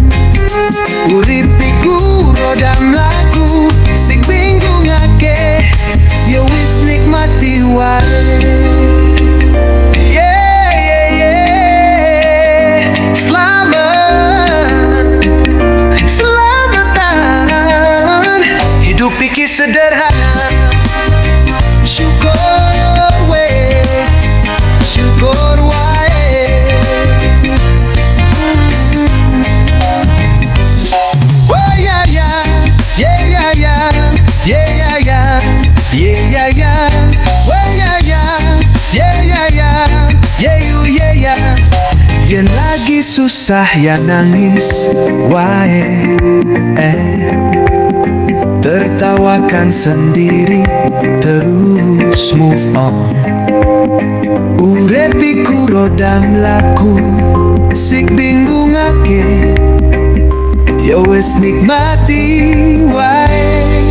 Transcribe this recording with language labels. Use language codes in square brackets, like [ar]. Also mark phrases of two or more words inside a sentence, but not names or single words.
[jv] Urip iku roda mlaku, sing bingungake yo wis nikmati wae. [en] Yeah, yeah, yeah. [jv] Selamatan, hidup iki sederhana. Syukur we, syukur wae. [en] Oh yeah yeah, yeah yeah yeah, yeah yeah yeah, yeah yeah yeah. Oh yeah yeah, yeah yeah yeah, yeah you yeah yeah. [jv] Yen lagi susah ya nangis wae, [id] tertawakan sendiri, terus [en] move on. [jv] Urip iku roda mlaku, sing bingungake yo wis nikmati wae.